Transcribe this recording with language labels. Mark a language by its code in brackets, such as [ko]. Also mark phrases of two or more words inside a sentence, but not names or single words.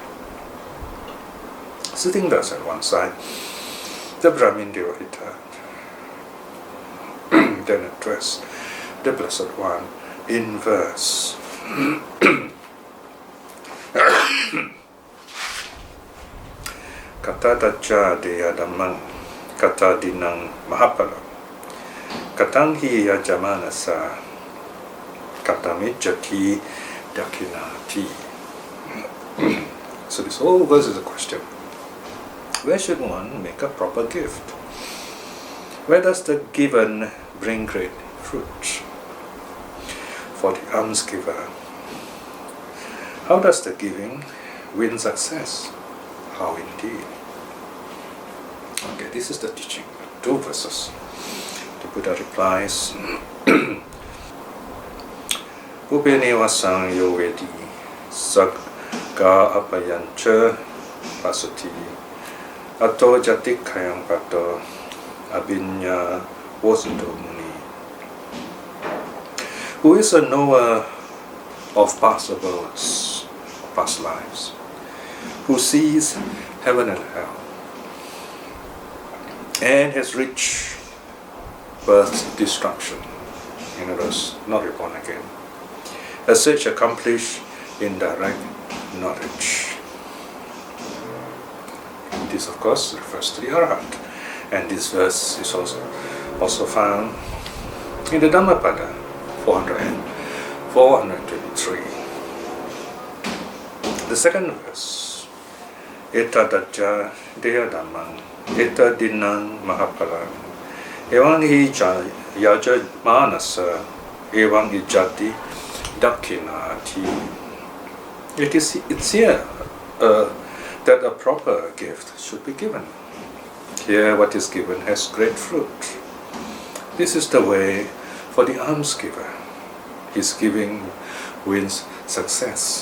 [en] Sitting thus at one side, the Brahmin Devahita then addressed the Blessed One in verse. [pi] Kata dacha deya dhammang kata dinang mahapala katang hi yajamanasa katamijjati dakinati. [en] So this whole verse is a question. Where should one make a proper gift? Where does the given bring great fruit? For the alms giver, how does the giving win success? How indeed? Okay, this is the teaching. 2 verses. The Buddha replies, [pi] Upenevasang yo vedi sagga apayancha pasati ato jatikayam pato abinya vosuto muni. [en] Who is a knower of past abodes, past lives, who sees heaven and hell, and has reached birth, destruction, in other words, not reborn again, as such accomplished indirect knowledge. This, of course, refers to the Arhat, and this verse is also found in the Dhammapada 423. The second verse, [pi] Eta Dajja Deha Dhammang Eta Dinang Mahapalang Evam hi yaja manasa Evam hi jati dakinati. [en] It's here that a proper gift should be given. Here what is given has great fruit. This is the way for the alms giver. His giving wins success.